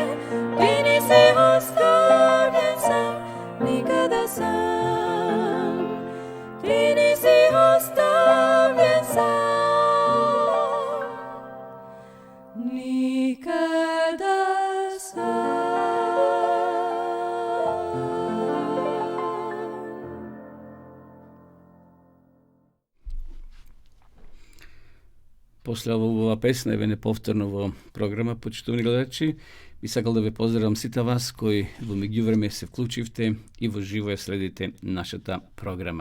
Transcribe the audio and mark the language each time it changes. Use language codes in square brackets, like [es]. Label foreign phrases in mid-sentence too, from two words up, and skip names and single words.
[sr] Ti nisi ostavljen sam, nikada sam. Ti nisi ostavljen sam, nikada sam. [mk] После ова песна, еве неповторно во програма, почитувани гледачи, би сакал да ве поздравам сите вас кои во меѓувреме се вклучивте и во живо ја следите нашата програма.